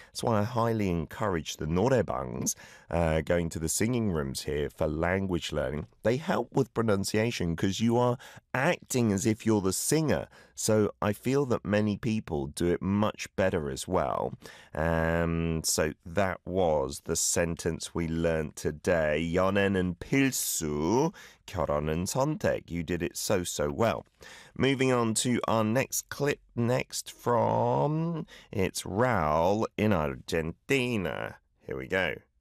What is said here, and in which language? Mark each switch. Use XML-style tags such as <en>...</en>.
<en>That's why I highly encourage the 노래방s going to the singing rooms here for language learning. They help with pronunciation because you are acting as if you're the singer. So I feel that many people do it much better as well. So that was the sentence we learned today.</en> <ko>연애는 필수, 결혼은 선택.</ko> <en>You did it so, so well. Moving on to our next clip, next from... It's Raul in Argentina. Here we go.</en>